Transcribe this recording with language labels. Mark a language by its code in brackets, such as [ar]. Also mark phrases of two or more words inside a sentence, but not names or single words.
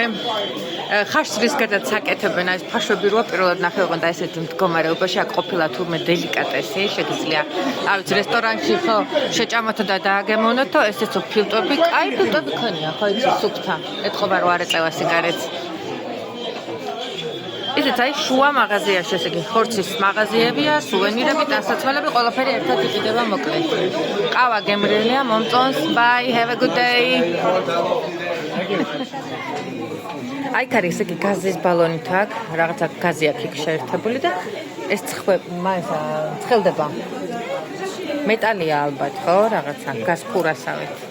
[ka] ხაშრის გადაც აკეთებენ, აი ეს ფაშვები როა პირველად ნახე ოღონდ და ესეთი მდგომარეობაში აქ ყოფილა თურმე დელიკატესი, შეგიძლია, არ ვიცი, რესტორანში ხო შეჭამოთ და დააგემოვნოთ, ესეც ფილტვები, კაი ფილტვები ქონია, ხო იცი, სუფთა. ეთყობა რომ არ ეწევა სიგარეტს. ისეთ აი შუა მაღაზიაში, ესე იგი, ხორცის მაღაზიებია, სუვენირები, ტანსაცმელები, ყველაფერი ერთად იყიდება მოკლედ. ყავა გემრიელია, მომწონს. [en] Bye, have a good day. [ka] აი კარი, ესე იგი, გაზის ბალონით აქ, რაღაცა გაზი აქ შეერთებული და ეს ცხელდება. მეტალია ალბათ, ხო, რაღაცა გაზფურასავით.